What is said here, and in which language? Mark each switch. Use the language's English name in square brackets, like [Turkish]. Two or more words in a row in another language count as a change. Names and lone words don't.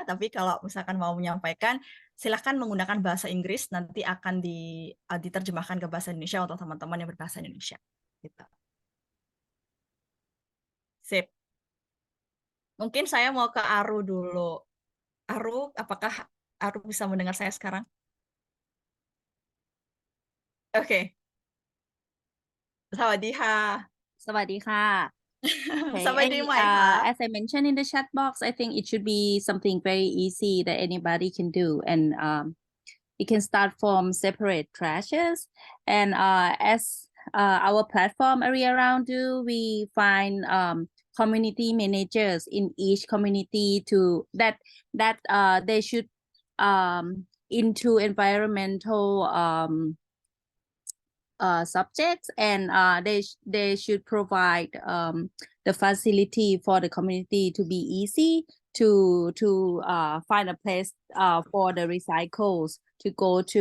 [Indonesian] Tapi kalau misalkan mau menyampaikan, silahkan menggunakan bahasa Inggris, nanti akan diterjemahkan ke bahasa Indonesia untuk teman-teman yang berbahasa Indonesia. Gitu. Sip. Mungkin saya mau ke Aru dulu. Aru, apakah Aru bisa mendengar saya sekarang? Oke. [Thai] สวัสดีค่ะ [English] Sawadika. Okay, [Thai] สวัสดี [English] any, [Thai] ใหม่ค่ะ [English] as I mentioned in the chat box, I think it should be something very easy that anybody can do. And it can start from separate trashes. And as our platform area around do, we find community managers in each community to that they should into environmental subjects, and they should provide the facility for the community to be easy to find a place for the recycles to go to.